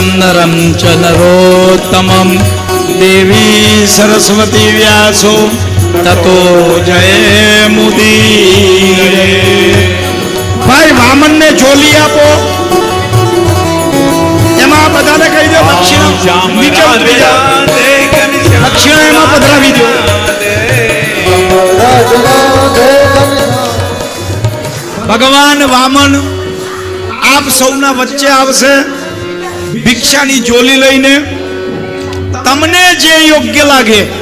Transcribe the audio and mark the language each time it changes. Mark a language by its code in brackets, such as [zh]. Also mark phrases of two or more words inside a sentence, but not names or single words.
[sa] नरं च नरोत्तमं देवी सरस्वती व्यासो ततो [gu] जयमुदीरये ભાઈ વામન ને ઝોલી આપો એમાં બધાને કહી દો દક્ષિણા श्याम નીચે राधे ઉતરી જાઓ राधे घनश्याम દક્ષિણા એમાં પધરાવી દો ભગવાન વામન આપ સૌના વચ્ચે આવશે ભિક્ષાની ઝોલી લઈને તમને જે યોગ્ય લાગે